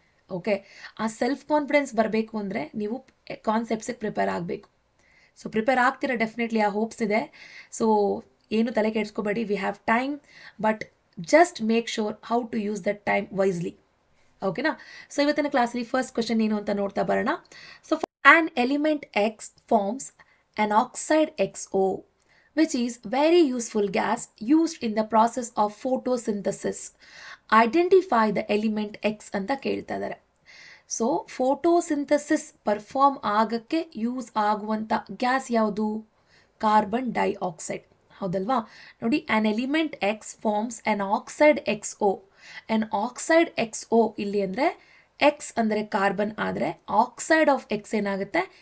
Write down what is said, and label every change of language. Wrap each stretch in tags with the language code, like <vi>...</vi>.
<kn>Okay, ಆ self confidence ಬರಬೇಕು ಅಂದರೆ ನೀವು ಕಾನ್ಸೆಪ್ಟ್ಸಿಗೆ ಪ್ರಿಪೇರ್ ಆಗಬೇಕು. ಸೊ ಪ್ರಿಪೇರ್ ಆಗ್ತೀರಾ, ಡೆಫಿನೆಟ್ಲಿ ಆ ಹೋಪ್ಸ್ ಇದೆ. ಸೊ ಏನು ತಲೆ ಕೆಡಿಸ್ಕೋಬೇಡಿ,</kn> <en>We have time, but just make sure how to use that time wisely. ಓಕೆನಾ?</en> <kn>ಸೊ ಇವತ್ತಿನ ಕ್ಲಾಸಲ್ಲಿ ಫಸ್ಟ್ ಕ್ವಶನ್ ಏನು ಅಂತ ನೋಡ್ತಾ ಬರೋಣ.</kn> <en>So an element X forms an oxide XO, which is very useful gas used in the process of photosynthesis. Identify the element X</en> <kn>ಅಂತ ಕೇಳ್ತಾ ಇದ್ದಾರೆ. ಸೊ ಫೋಟೋಸಿಂಥಸಿಸ್ ಪರ್ಫಾರ್ಮ್ ಆಗಕ್ಕೆ ಯೂಸ್ ಆಗುವಂಥ ಗ್ಯಾಸ್ ಯಾವುದು?</kn> <en>carbon dioxide,</en> <kn>ಹೌದಲ್ವಾ? ನೋಡಿ,</kn> <en>An element X forms an oxide XO.</en> <kn>On oxide XO ಇಲ್ಲಿ ಅಂದರೆ ಎಕ್ಸ್ ಅಂದರೆ ಕಾರ್ಬನ್ ಆದರೆ</kn> <en>oxide of X</en> <kn>ಏನಾಗುತ್ತೆ?</kn>